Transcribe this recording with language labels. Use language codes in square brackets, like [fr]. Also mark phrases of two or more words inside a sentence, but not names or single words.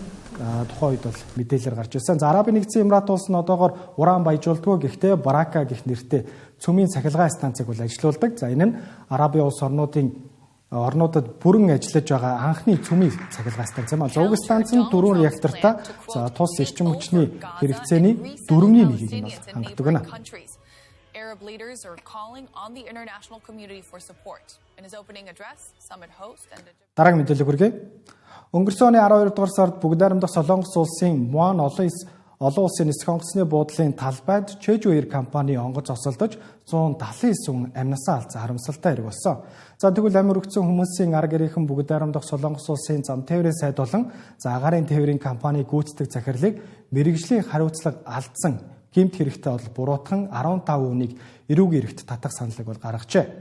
[mn] Тухайн үед бол мэдээлэлээр гарч ирсэн. За Арабын нэгдсэн Эмират улс нь одоогоор уран баяжуулдаггүй, гэхдээ Барака гэх нэртэй цөмийн цахилгаан станцыг бол ажилуулдаг. За энэ нь Арабын улс орнуудад бүрэн ажиллаж байгаа анхны цөмийн цахилгаан станц юм. За уг станц нь 4 реактортай тус эрчим хүчний хэрэгцээний 4-ийн нэгийг нь хангалтдаг байна. [en] Arab leaders are calling on the international community for support. In his opening address, summit host and [mn] дараагийн мэдээлэл хүргэе. Өнгөрсөн оны 12 дугаар сард бүгд найрамдах Солонгос улсын Муан олон улсын нисэх онгоцны буудлын талбайд Чежуир компани онгоц осолдож 179 амнасаа алдсан харамсалтай хэрэг болсон. За тэгвэл амир өгсөн хүмүүсийн арга гэрийнхэн бүгд найрамдах Солонгос улсын зам тээврийн сайд болон агаарын тээврийн компани гүйцэтгэх захирлыг мэргэжлийн хариуцлага алдсан гэмт хэрэгтэй бол буруутхан 15 үнийг эрүүгийн эрхт татах саналыг бол гаргажээ.